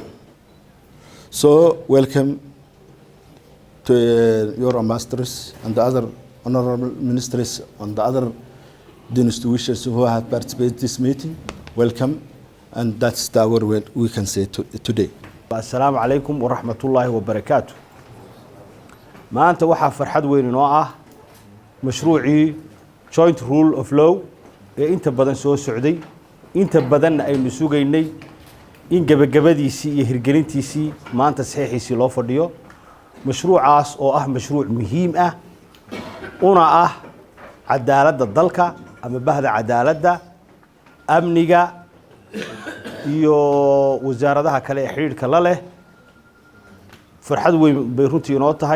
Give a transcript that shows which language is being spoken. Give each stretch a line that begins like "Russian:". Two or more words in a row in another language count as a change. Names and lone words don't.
English: So welcome to your ambassadors and the other honorable ministers and the other institutions who have participated in this meeting. Welcome, and that's the word we can say today.
Arabic: السلام عليكم ورحمة الله وبركاته.
Somali: maanta waxaa farxad weyn inoo ah mashruucii
English: joint rule of law
Somali: ee inta badan soo socday inta badan aynu sugaynay in gabagabadiisii iyo hirgelintiisii maanta saxiixiisii loo fadhiyo mashruucaas oo ah mashruuc muhiim ah una ah cadaaladda dalka ama bahda cadaaladda amniga iyo wasaaradaha kale ee xiriirka la leh farxad weyn bay runtii inoo tahay